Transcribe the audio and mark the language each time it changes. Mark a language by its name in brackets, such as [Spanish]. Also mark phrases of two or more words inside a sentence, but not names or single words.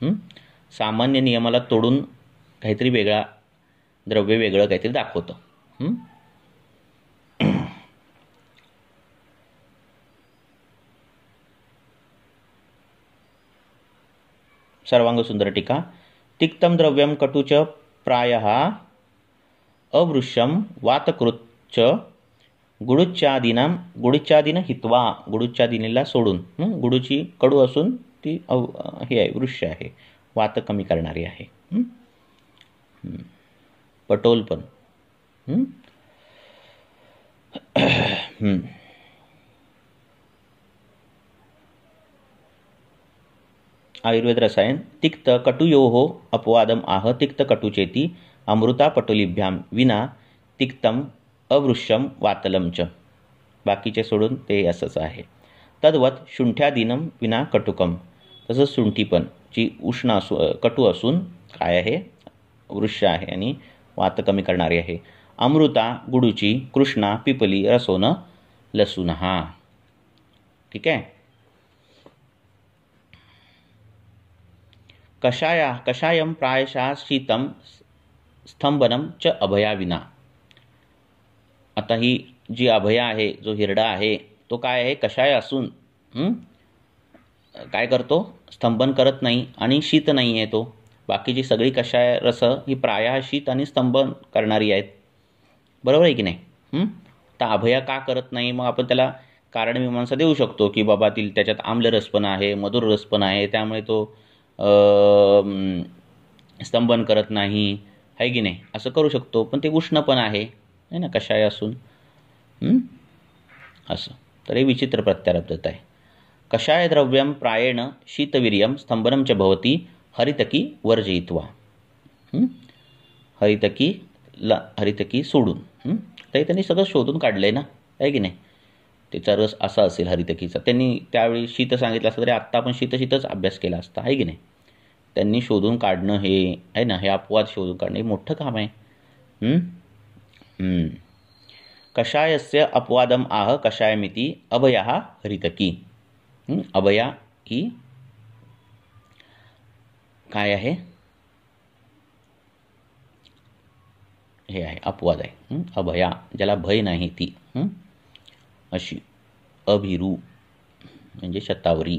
[Marathi] सामान्य नियमाला तोडून काहीतरी वेगळा द्रव्य वेगळं काहीतरी दाखवतं. सर्वांग सुंदर टीका. [Sanskrit] तिक्तम द्रव्यम कटुच प्रायः अवृश्यम वातकृच्च गुडुच्चादीन हित्वा. [Marathi] गुडुच्चादीनीला सोडून. गुडूची कडू असून ती हे आहे, वृक्ष आहे, वात कमी करणारी आहे. पटोल पण. आयुर्वेद रसायन. [Sanskrit] तिक्त कटुयोः अपवादम आह तिक्त कटुचेती अमृता पटोलीभ्याम विना तिक्तम अवृश्यम वातलम च. [Marathi] बाकीचे सोडून ते असंच आहे. [Sanskrit] तद्वत शुंठ्यादीनम विना कटुकम. [Marathi] तसंच शुंठी पण, जी उष्ण कटू असून काय आहे, वृक्ष आहे आणि वात कमी करणारी आहे. अमृता गुडूची, कृष्णा पिपली, रसोन लसूण. हा ठीक आहे. [Sanskrit] कषायम प्रायशः शीतम स्तंभनम च अभया विना. [Marathi] आता ही जी अभया आहे, जो हिरडा आहे, तो काय आहे, कषाय असून काय करतो, स्तंभन करत नाही आणि शीत नाही आहे तो. बाकीची सगळी कषाय रस ही प्रायः शीत आणि स्तंभन करणारी आहेत. बरोबर आहे की नाही. तर अभया का करत नाही, मग आपण त्याला कारणमीमांसा देऊ शकतो की बाबा त्याच्यात आम्लरस पण आहे, मधुर रस पण आहे, त्यामुळे तो स्तंभन करत नाही, आहे की नाही, असं करू शकतो. पण ते उष्ण पण आहे ना कषाय असून. असं तर हे विचित्र प्रत्यारब्धत आहे. [Sanskrit] कषाय द्रव्यम प्रायेण शीतवीर्यम स्तंभनम च भवती हरितकी वर्जयित्वा. [Marathi] हरितकी सोडून. तर त्यांनी सगळं शोधून काढलंय ना, आहे की नाही. त्याचा रस असा असेल हरितकीचा. त्यांनी त्यावेळी शीत सांगितलं असतं तरी आत्ता आपण शीतच अभ्यास केला असता, आहे की नाही. त्यांनी शोधून काढणं हे आहे ना, हे अपवाद शोधून काढणं हे मोठं काम आहे. [Sanskrit] कषायस्य अपवादम आह कषायमिती अभया हरितकी. [Marathi] अभया ही काय आहे, हे आहे अपवाद आहे. अभया ज्याला भय नाही ती अशी. अभिरू म्हणजे शतावरी.